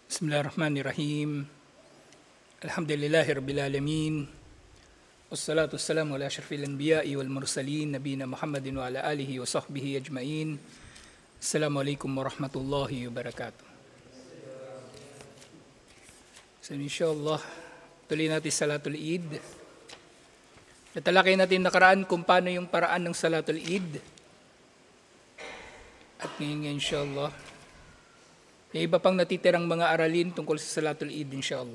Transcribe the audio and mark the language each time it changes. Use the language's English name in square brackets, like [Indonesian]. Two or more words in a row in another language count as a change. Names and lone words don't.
[Arabic] بسم الله الرحمن الرحيم. الحمد لله رب العالمين. والصلاة والسلام على أشرف الأنبياء والمرسلين نبينا محمد وعلى آله وصحبه أجمعين. السلام عليكم ورحمة الله وبركاته. [Filipino] So insyaAllah, tuloy natin Salatul Eid. Natalakay natin nakaraan kung paano yung paraan ng Salatul Eid. At ngayon insyaAllah, may iba pang natitirang mga aralin tungkol sa Salatul Eid insyaAllah.